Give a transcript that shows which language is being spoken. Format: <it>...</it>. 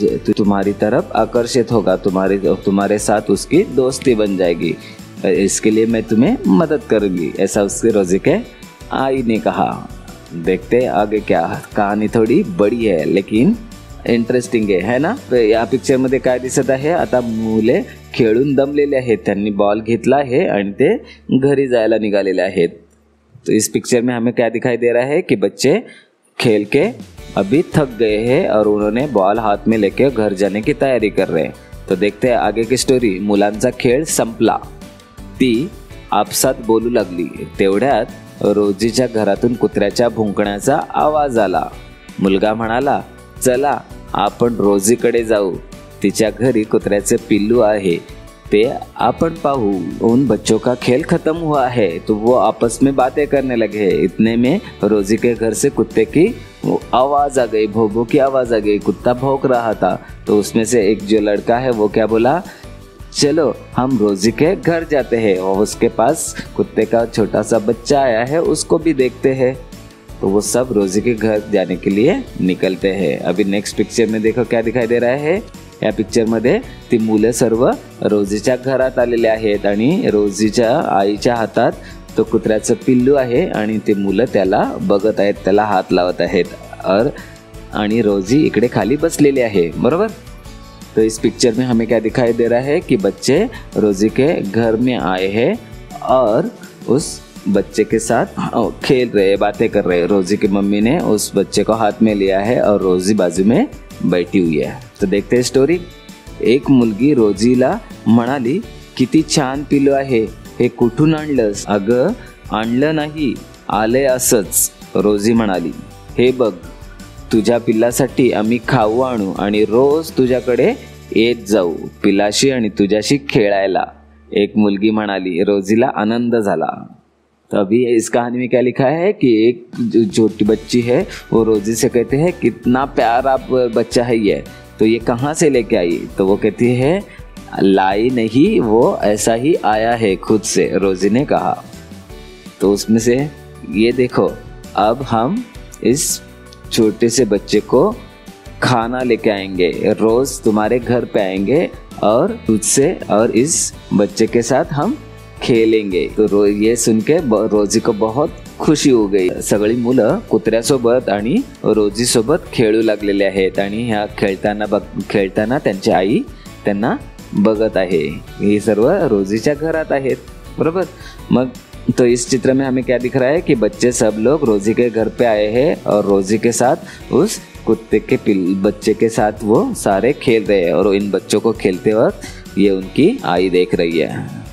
<hi>तुम्हारी तरफ आकर्षित होगा, तुम्हारे साथ उसकी दोस्ती बन जाएगी, इसके लिए मैं तुम्हें मदद करूंगी, ऐसा उसके रोजी के आई ने कहा। देखते आगे क्या, कहानी थोडी बड़ी है लेकिन इंटरेस्टिंग है ना।</hi> <mr>या पिक्चर मध्ये काय दिसत आहे, आता मुले खेळून दमलेले आहेत, त्यांनी बॉल घेतला आहे आणि ते घरी जायला निघालेले आहेत।</mr> <hi>तो इस पिक्चर में हमें क्या दिखाई दे रहा है कि बच्चे खेल के अभी थक गए हैं और उन्होंने बॉल हाथ में लेके घर जाने की तैयारी कर रहे हैं। तो देखते हैं आगे की स्टोरी।</hi> <mr>मुलांचा खेळ संपला, ती आपसात बोलू लागली। तेवढ्यात रोजीच्या घरातून कुत्र्याच्या भुंकण्याचा आवाज आला। मुलगा म्हणाला, चला आपण रोजीकडे जाऊ, तिच्या घरी कुत्र्याचे पिल्लू आहे, ते अपन पाहू।</mr> <hi>उन बच्चों का खेल खत्म हुआ है तो वो आपस में बातें करने लगे। इतने में रोजी के घर से कुत्ते की आवाज आ गई, भों की आवाज आ गई। कुत्ता भौंक रहा था, तो उसमें से एक जो लड़का है वो क्या बोला, चलो हम रोजी के घर जाते हैं, और उसके पास कुत्ते का छोटा सा बच्चा आया है, उसको भी देखते हैं। तो वो सब रोजी के घर जाने के लिए निकलते हैं। अभी नेक्स्ट पिक्चर में देखो क्या दिखाई दे रहा है।</hi> <mr>या पिक्चर मध्ये ती मुलं सर्व रोजीच्या घरात आलेले आहेत आणि रोजीच्या आईच्या हातात तो कुत्र्याचं पिल्लू आहे आणि ते मुलं त्याला बघत आहेत, त्याला हात लावत आहेत आणि रोजी इकडे खाली बसलेली आहे, बरोबर।</mr> <hi>तो इस पिक्चर में हमें क्या दिखाई दे रहा है कि बच्चे रोजी के घर में आए हैं और उस बच्चे के साथ खेल रहे, बातें कर रहे। रोजी की मम्मी ने उस बच्चे को हाथ में लिया है और रोजी बाजू में बैठी हुई है। तो देखते हैं स्टोरी।</hi> <mr>एक मुलगी रोजीला म्हणाली, किती छान पिल्लू आहे, हे कुठून आणलंस? अगं आणलं नाही, आले असंच, रोजी म्हणाली। हे बघ, तुझ्या पिल्लासाठी आम्ही खाऊ आणू आणि रोज तुझ्याकडे येत जाऊ, पिल्लाशी आणि तुझ्याशी खेळायला, एक मुलगी म्हणाली। रोजीला आनंद झाला।</mr> <hi>तो अभी इस कहानी में क्या लिखा है कि एक जो छोटी बच्ची है वो रोजी से कहते हैं, कितना प्यारा बच्चा है ये, तो ये कहाँ से लेके आई? तो वो कहती है, लाई नहीं, वो ऐसा ही आया है खुद से, रोजी ने कहा। तो उसमें से ये देखो, अब हम इस छोटे से बच्चे को खाना लेके आएंगे, रोज तुम्हारे घर पे आएंगे और तुझसे और इस बच्चे के साथ हम खेलेंगे। तो ये सुन के रोजी को बहुत खुशी हो गई।</hi> <mr>सगळी मुलं कुत्र्यासोबत आणि रोजी सोबत खेळू लागलेले आहेत आणि ह्या खेळताना त्यांची आई त्यांना बघत आहे। हे सर्व रोजीच्या घरात आहेत, बरोबर।</mr> <hi>मग तो इस चित्र में हमें क्या दिख रहा है कि बच्चे सब लोग रोजी के घर पे आए हैं और रोजी के साथ उस कुत्ते के बच्चे के साथ वो सारे खेल रहे हैं और इन बच्चों को खेलते वक्त ये उनकी आई देख रही है।</hi>